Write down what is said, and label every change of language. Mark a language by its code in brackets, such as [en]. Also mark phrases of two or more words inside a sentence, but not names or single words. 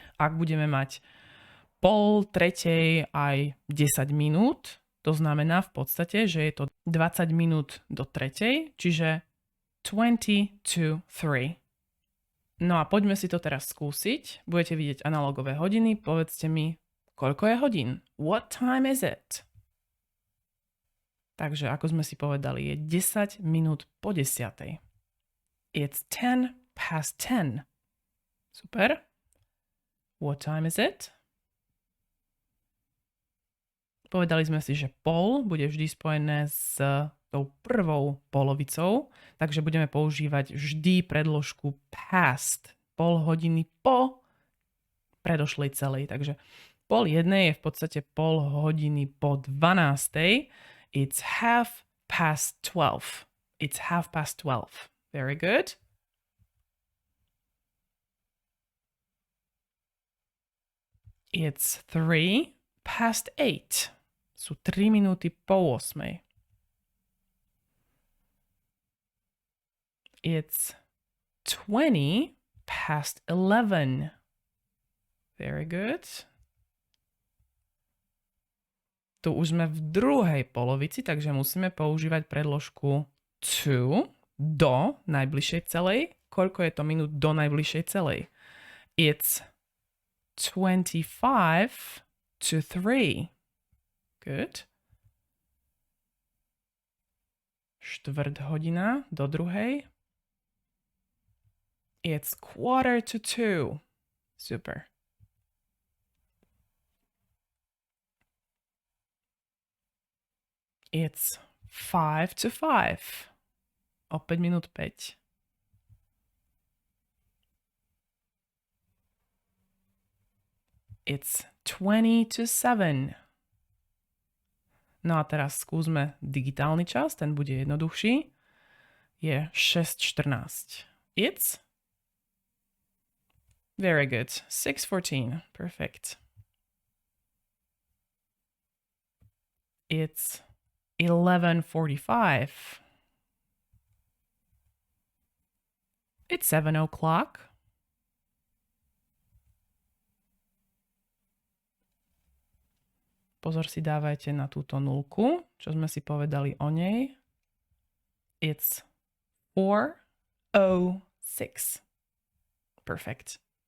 [sk] Ak budeme mať pol tretej aj 10 minút, to znamená v podstate, že je to 20 minút do tretej, čiže 20 to 3. No a poďme si to teraz skúsiť. Budete vidieť analogové hodiny. Povedzte mi, koľko je hodín? [en] What time is it? [sk] Takže ako sme si povedali, je 10 minút po 10. [en] It's 10 past 10. Super. What time is it? [sk] Povedali sme si, že pol bude vždy spojené s tou prvou polovicou, takže budeme používať vždy predložku past, pol hodiny po predošlej celej. Takže pol jednej je v podstate pol hodiny po 12. [en] It's half past 12. It's half past 12. Very good. It's 3 past 8. [sk] Sú 3 minúty po 8. [en] It's 20 past 11. Very good. [sk] Tu už sme v druhej polovici, takže musíme používať predložku to do najbližšej celej. Koľko je to minút do najbližšej celej? [en] It's 25 to 3. Good. [sk] Štvrť hodina do druhej. [en] It's 1:45. Super. It's 5 to 5. [sk] O 5 minút 5. [en] It's 20 to 7. [sk] No a teraz skúsme digitálny čas, ten bude jednoduchší. Je 6:14. [en] It's very good. 6:14. Perfect. It's 11:45. It's 7 o'clock. [sk] Pozor si dávajte na túto nulku, čo sme si povedali o nej. [en] It's 4:06. Perfect.